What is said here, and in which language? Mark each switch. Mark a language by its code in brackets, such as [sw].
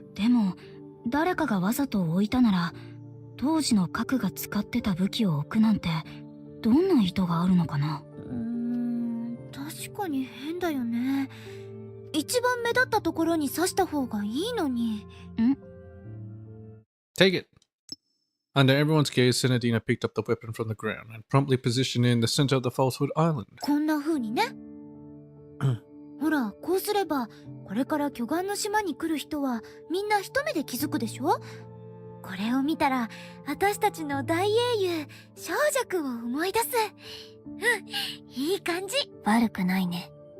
[ja] でも誰かがわざと置いたなら当時の核が使ってた武器を置くなんてどんな意図があるのかな。確かに変だよね。一番目立ったところに刺した方がいいのに。 [en] Take it. Under everyone's gaze, Senadina picked up the weapon from the ground and promptly positioned it in the center of the Falsehood Island. [ja] こんな風にね。ほら、こうすればこれから巨岩の島に来る人はみんな一目で気づくでしょ。これを見たら私たちの大英雄小弱を思い出す。いい感じ。悪くないね。